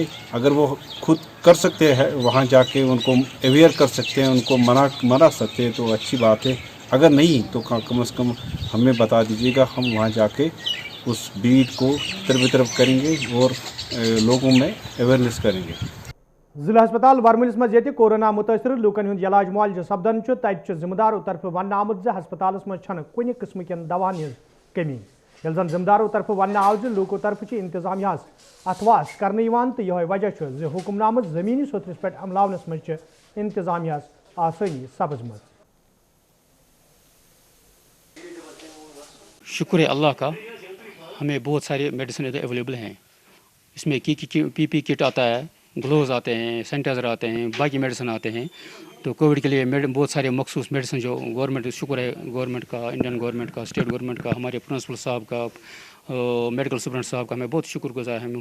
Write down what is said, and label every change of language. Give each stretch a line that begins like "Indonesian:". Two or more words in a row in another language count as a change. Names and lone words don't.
Hindi: अगर वो खुद कर सकते हैं वहाँ जाके उनको अवेयर कर सकते हैं, उनको मना सकते हैं तो अच्छी बात है। अगर नहीं तो कम से कम हमें बता दीजिएगा, हम वहाँ जाके उस भीड़ को तरफ करेंगे और लोगों में अवेयरनेस करेंगे।
Kashmiri: जिला अस्पताल वरमुलिस मज ये कोरोना मुतासर लूकन हुंद इलाज मुआलजा सपदन तत जिम्मेदारों तरफ वन आमुत हस्पताल मज कुन किस्म कन दवान हज कमी। ये जन जिम्मेदारों तरफ वन आव लूकों तरफ इंतजामिया अथवास करने तो यह वजह हुक्मनाम जमीनी सुतरस पे अमलावनस मज इंतजामिया आसानी सपजम।
Hindi: शुक्र है अल्लाह का, हमें बहुत सारे मेडिसिन अवेलेबल हैं। इसमें PPE किट आता है, ग्लोव्स आते हैं, सैनिटाइज़र आते हैं, बाकी मेडिसिन आते हैं। तो कोविड के लिए बहुत सारे मखसूस मेडिसिन जो गवर्नमेंट, शुक्र है गवर्नमेंट का, इंडियन गवर्नमेंट का, स्टेट गवर्नमेंट का, हमारे प्रिंसिपल साहब का, मेडिकल सुपरडेंट साहब का हमें बहुत शुक्रगुजार है।